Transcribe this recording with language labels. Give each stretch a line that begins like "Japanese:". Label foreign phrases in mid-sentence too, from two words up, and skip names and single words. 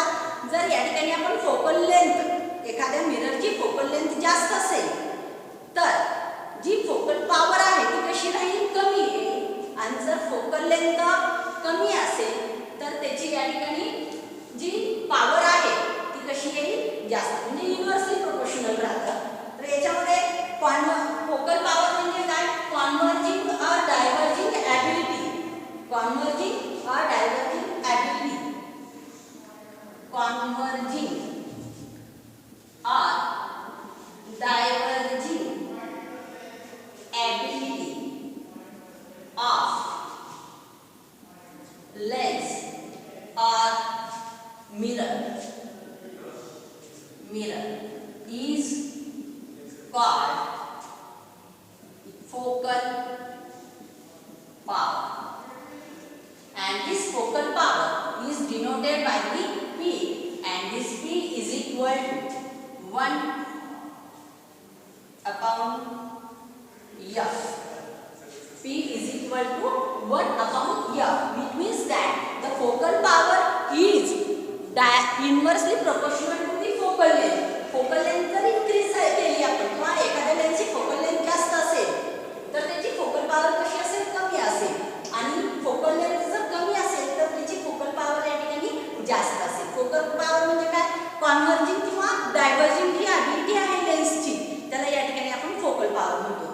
Marathi: जर या ठिकाणी आपण
English: focal length
Marathi: एखाद्या मिररची
English: focal length
Marathi: जास्त असेल तर जी
English: focal power
Marathi: आहे ती कशी राहील? कमी येईल. आणि जर
English: focal length
Marathi: कमी असेल तर त्याची या ठिकाणी जी पॉवर आहे ती कशी येईल? जास्त. म्हणजे
English: inversely proportional
Marathi: राहतं. तर याच्यामध्ये
English: focal power
Marathi: म्हणजे काय?
English: converging or diverging ability. converging or diverging ability. converging or diverging ability of lens or mirror is called focal power. And this focal power is is denoted by the P, and this P is equal to 1 upon F. P is equal to 1 upon F, which means that the focal power is inversely proportional to the focal length. focal length
Marathi: जर इंक्रीज केली आपण किंवा एखाद्या लेन्सची
English: focal length
Marathi: जास्त असेल तर त्याची
English: focal power
Marathi: कशी असेल, कमी असेल, आणि
English: focal length
Marathi: जर कमी असेल तर त्याची
English: focal power
Marathi: या ठिकाणी जास्त असेल.
English: focal power
Marathi: म्हणजे काय, कॉन्व्हर्जिंग किंवा डायव्हर्जिंग जी ॲबिलिटी आहे लेन्सची त्याला या ठिकाणी आपण
English: focal power
Marathi: म्हणतो.